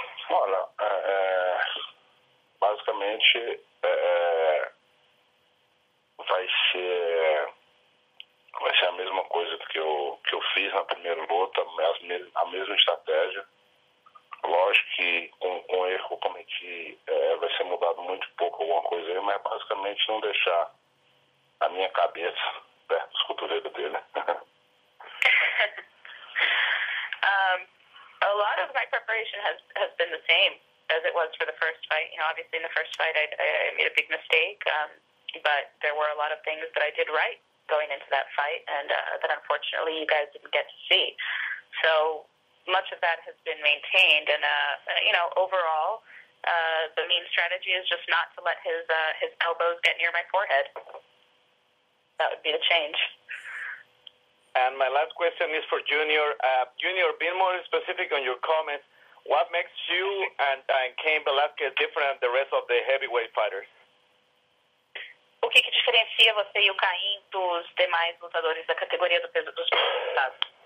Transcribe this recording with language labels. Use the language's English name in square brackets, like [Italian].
[Portuguese] Olha, basicamente vai ser a mesma coisa que eu fiz na primeira luta, a mesma estratégia. Lógico que com erro que eu cometi vai ser mudado muito pouco alguma coisa aí, mas basicamente não deixar a minha cabeça perto dos cotovelos dele. [English] A lot of my preparation has been the same as it was for the first fight. Obviously in the first fight I made a big mistake, but there were a lot of things that I did right going into that fight, and that unfortunately you guys didn't get to see. So much of that has been maintained, and overall, the main strategy is just not to let his elbows get near my forehead. That would be the change. And my last question is for Junior. Junior, being more specific on your comments, what makes you and Cain Velasquez different than the rest of the heavyweight fighters? [Portuguese] O que diferencia você e o Cain dos demais lutadores da categoria do peso dos pesados?